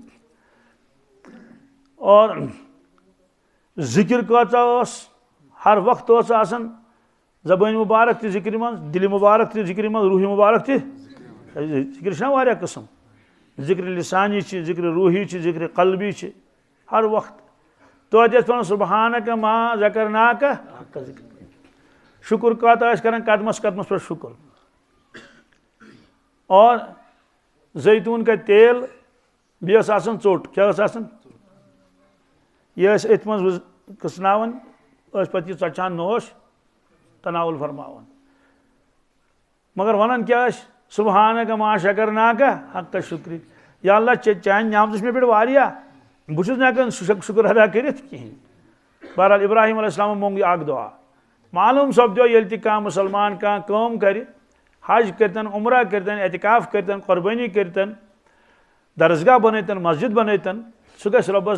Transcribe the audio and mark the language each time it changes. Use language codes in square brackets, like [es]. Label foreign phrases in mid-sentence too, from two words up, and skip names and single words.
[ks] اور ذکر کۭژاہ ٲس ہر وقت اوس آسان زبٲنۍ مُبارک تہِ ذکرِ منٛز دِلہِ مُبارک تہِ ذکرِ منٛز روحی مُبارک تہِ ذکر چھِنہ واریاہ قٕسم ذکر لسانی چھِ ذکر روحی چھِ ذکر قلبی چھِ ہر وقت توتہِ ٲسۍ ونان [ar] سبحانکا ما ذکرناکا حق ذکر [ks] شکر کۭژاہ ٲسۍ کران قدمس قدمس پٮ۪ٹھ شکر اور [ur] زیتون کا تیل [ks] بیٚیہِ ٲس آسان ژوٚٹ کیٛاہ ٲس آسان یہِ ٲسۍ أتھۍ منٛز کٕسناوان ٲسۍ پتہٕ یہِ ژۄچان نوش تناول فرماوان مگر ونان کیٛاہ ٲسۍ [ar] سبحانکا ما شکرناکا حق شکری یا اللہ [ks] چانہِ نعمتہٕ چھِ مےٚ پٮ۪ٹھ واریاہ بہٕ چھُس نہٕ ہٮ۪کان شکر ادا کٔرِتھ کِہینۍ بہرحال ابراہیم علیہ السلامن مونگ یہِ اکھ دعا معلوٗم سپدیو ییٚلہِ تہِ کانٛہہ مُسلمان کانٛہہ کٲم کرِ حج کٔرتن عمرہ کٔرتن اعتکاف کٔرتن قۄربٲنی کٔرتن درسگاہ بنٲیتن مسجد بنٲیتن سُہ گژھِ رۄبس